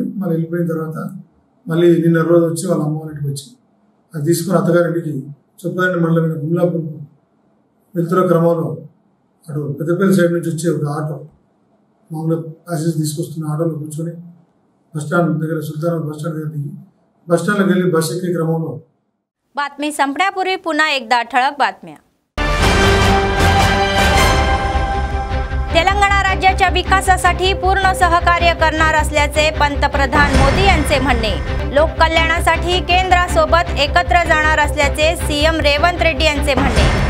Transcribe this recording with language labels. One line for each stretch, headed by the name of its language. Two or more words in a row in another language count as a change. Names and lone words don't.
Telugu: మళ్ళీ వెళ్ళిపోయిన తర్వాత మళ్ళీ నిన్న రోజు వచ్చి వాళ్ళ అమ్మవారికి వచ్చి అది తీసుకుని అత్తగారింటికి చొప్పదండి మండలమైన గుమ్లాపూర్కు వెళ్తున్న క్రమంలో అటు పెద్దపల్లి సైడ్ నుంచి వచ్చే ఒక ఆటో మామూలుగా ప్యాసేజ్ తీసుకొస్తున్న ఆటోలో కూర్చొని బస్టాండ్ దగ్గర సుల్తానాబాద్ బస్టాండ్ దగ్గర దిగి
Marathi: बसस्टँडला गेली बस एके क्रमांकावर. बातमी संपण्यापूर्वी पुन्हा एकदा ठळक बातम्या. तेलंगणा राज्याच्या विकासासाठी पूर्ण सहकार्य करणार असल्याचे पंतप्रधान मोदी यांचे म्हणणे. लोक कल्याणासाठी केंद्रासोबत एकत्र जाणार असल्याचे सीएम रेवंत रेड्डी यांचे म्हणणे.